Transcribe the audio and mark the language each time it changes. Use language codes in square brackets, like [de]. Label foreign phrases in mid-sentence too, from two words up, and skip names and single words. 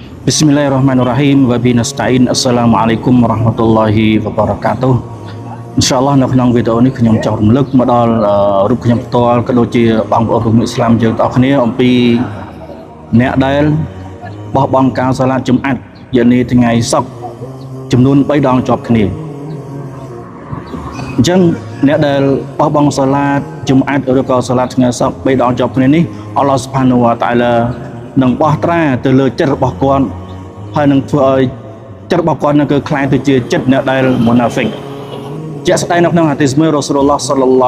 [ar] بسم الله الرحمن الرحيم وبه نستعين. السلام عليكم ورحمة الله وبركاته. [km] InsyaAllah នៅក្នុងវីដេអូនេះខ្ញុំចង់រំលឹកមកដល់រូបខ្ញុំផ្ទាល់ក៏ដូចជាបងប្អូនរួមអ៊ីស្លាមយើងទាំងអស់គ្នាអំពីអ្នកដែលបោះបង់ការសាឡាតជំអាត់យនីថ្ងៃសុក្រចំនួន3ដងជាប់គ្នា អញ្ចឹងអ្នកដែលបោះបង់សាឡាតជំអាត់ឬក៏សាឡាតថ្ងៃសុក្រ3ដងជាប់គ្នានេះអល់ឡោះស៊ុបហានូវតាអាឡានឹងបោះត្រាទៅលើចិត្តរបស់គាត់ហើយនឹងធ្វើឲ្យចិត្តរបស់គាត់នឹងគឺคล้ายទៅជាចិត្តអ្នកដែលមុណាហ្វិកជាក់ស្ដែងនៅក្នុងហាឌីសមួយរ៉ូស៊ូលឡោះសល្លឡោះ